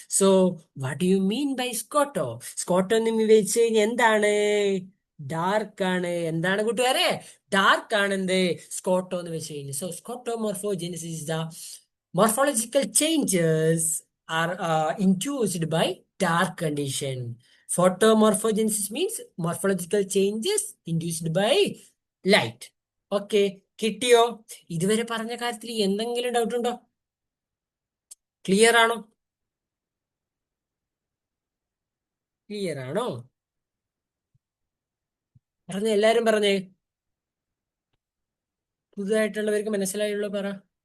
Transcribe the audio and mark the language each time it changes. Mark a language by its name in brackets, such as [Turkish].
[English] So what do you mean by skoto? [Malayalam] Scotto എന്ന് വെച്ച് കഴിഞ്ഞാൽ എന്താണ്? ഡാർക്ക് ആണ്. എന്താണ് കൂട്ടുകാരെ? ഡാർക്ക് ആണ് എന്ത്? സ്കോട്ടോ എന്ന് വെച്ച് കഴിഞ്ഞാൽ. [English] So skotomorphogenesis the morphological changes are induced by dark condition. Photomorphogenesis means morphological changes induced by light. [Malayalam] Okay, കിട്ടിയോ? ഇതുവരെ പറഞ്ഞ കാര്യത്തിൽ എന്തെങ്കിലും ഡൗട്ട് ഉണ്ടോ? ക്ലിയർ ആണോ? ക്ലിയർ ആണോ? പറഞ്ഞ എല്ലാരും പറഞ്ഞേ. പുതുതായിട്ടുള്ളവർക്ക് മനസ്സിലായുള്ള പറ.